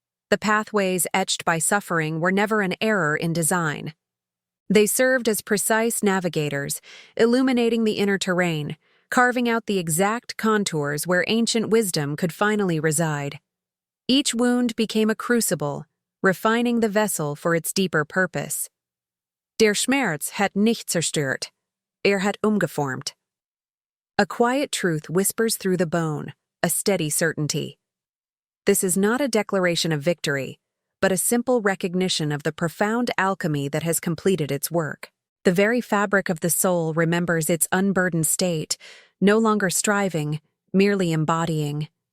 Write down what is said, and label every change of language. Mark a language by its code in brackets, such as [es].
[en] The pathways etched by suffering were never an error in design. They served as precise navigators, illuminating the inner terrain, carving out the exact contours where ancient wisdom could finally reside. Each wound became a crucible, refining the vessel for its deeper purpose. [de] Der Schmerz hat nicht zerstört, hat umgeformt. [en] A quiet truth whispers through the bone, a steady certainty. This is not a declaration of victory, but a simple recognition of the profound alchemy that has completed its work. The very fabric of the soul remembers its unburdened state, no longer striving, merely embodying.